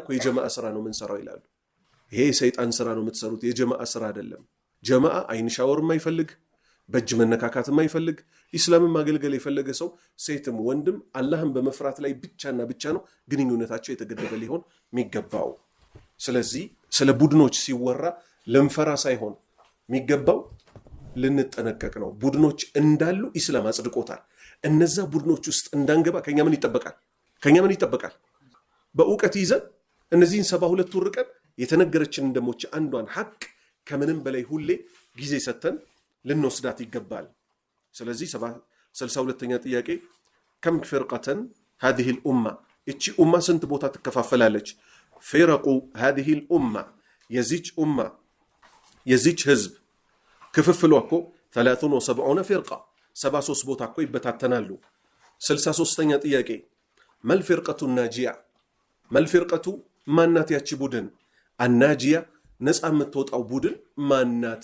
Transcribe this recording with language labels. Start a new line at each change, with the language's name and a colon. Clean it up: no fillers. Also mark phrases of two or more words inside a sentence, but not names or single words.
Amharic: እኮ የጀማዓ ስራ ነው የምንሰራው ይላሉ። ይሄ የሰይጣን ስራ ነው የምትሰሩት፣ የጀማዓ ስራ አይደለም። ጀማዓ አይን ሻወር የማይፈልግ በእጅ መነካካት የማይፈልግ ኢስላምን ማገልገል የፈለገ ሰው ሴትም ወንድም አላህን በመፍራት ላይ ብቻና ብቻ ነው ግንኙነታቸው የተገደበ ሊሆን የሚገባው። ስለዚህ ስለ ቡድኖች ሲወራ ልንፈራ ሳይሆን የሚገባው ልንጠነቀቅ ነው። ቡድኖች እንዳሉ ኢስላም አጽድቆታል። እነዛ ቡድኖች ውስጥ እንዳንገባ ከኛ ምን ይጠበቃል? በእውቀት ይዘን እነዚህን 72 ርቀን የተነገረችንን ደሞች አንዷን ሐቅ ከምንም በላይ ሁሌ ጊዜ ሰተን ልንወስዳት ይገባል። ስለዚህ 62ኛ ጥያቄ
Arabic: كم فرقة هذه الأمة
Amharic: እቺ ኡማ ስንት ቦታ ትከፋፈላለች?
Arabic: فرق هذه الأمة
Amharic: የዚች ህዝብ ክፍፍሏ እኮ 73 ፍርቃ 73 ቦታ እኮ ይበታተናሉ። 63ኛ ጥያቄ
Arabic: الفرقة الناجية
Amharic: መልፍርቀቱ ማናት? ያቺ ቡድን አናጂያ ነፃ የምትወጣው ቡድን ማናት?